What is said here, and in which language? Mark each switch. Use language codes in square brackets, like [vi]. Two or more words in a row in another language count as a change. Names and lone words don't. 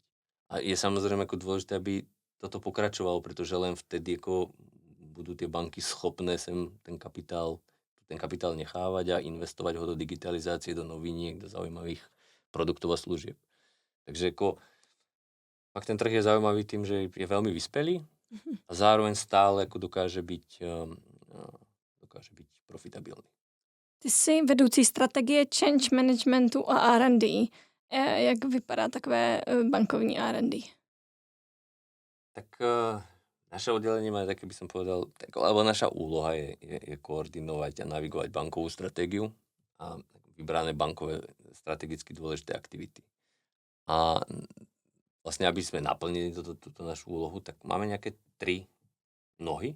[sk] A je samozrejme dôležité, aby toto pokračovalo, pretože len vtedy budú tie banky schopné sem ten kapitál nechávať a investovať ho do digitalizácie, do noviniek, do zaujímavých produktov a služieb. Takže fakt ten trh je zaujímavý tým, že je veľmi vyspelý a zároveň stále dokáže byť profitabilný. [cs] Ty jsi vedoucí strategie [en] change managementu [cs] a R&D. Jak vypadá takové bankovní R&D? [sk] Tak naše oddelenie má také, by som povedal, alebo naša úloha je koordinovať a navigovať bankovú stratégiu a vybrané bankové strategicky dôležité aktivity. A vlastne, aby sme naplnili túto našu úlohu, tak máme nejaké 3 nohy.